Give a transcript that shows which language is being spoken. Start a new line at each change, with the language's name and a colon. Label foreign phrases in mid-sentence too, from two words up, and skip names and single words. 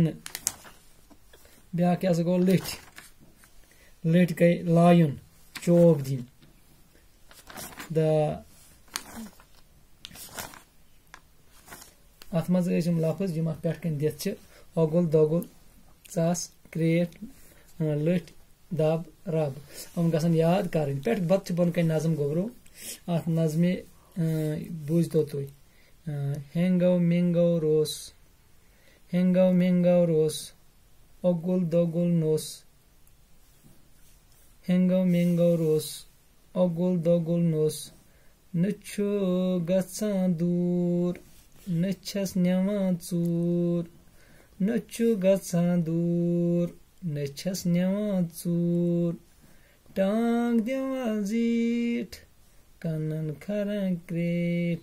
Kashmiri: ब्या क्या गो लठ। लठ गई लायुन चोब दिन। अत मज लफ्ज यम पे दित ओगुल दोगुल, चस, क्रेट, लठ, दब, रब। हम गसन याद कर बत बन कन नजम गोबरो। अत नजमे बूझतो तुम हेंगो मेंगो रोस। हेंगो मेंगो रोस ओगुल दोगुल नोस। हेंगो मेंगो रोस ओगुल दोगुल नोस। न गछान दूर न छस निवान चूर। न गछान दूर न छस निवान चूर। टांग दिवान जीठ कनन खरन क्रेट।